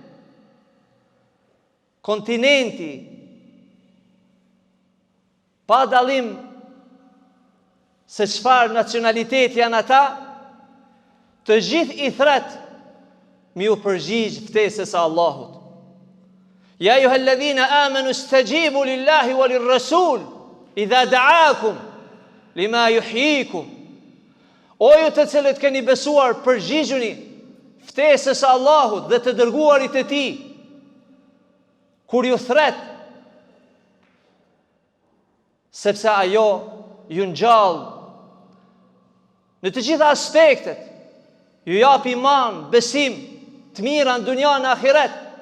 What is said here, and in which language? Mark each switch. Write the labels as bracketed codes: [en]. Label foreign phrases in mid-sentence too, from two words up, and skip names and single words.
[sq] kontinenti, pa dallim se çfarë nacionaliteti janë ata, të gjithë i thret mi u përgjigj ftesës së Allahut. [ar] يا أيها الذين آمنوا استجيبوا لله وللرسول إذا دعاكم لما يحييكم. [sq] O ju të cilët keni besuar, përgjigjuni ftesës së Allahut dhe të dërguarit e tij kur ju thret, sepse ajo ju ngjall në të gjitha aspektet, ju jap iman, besim, të mira në dunja në ahiret.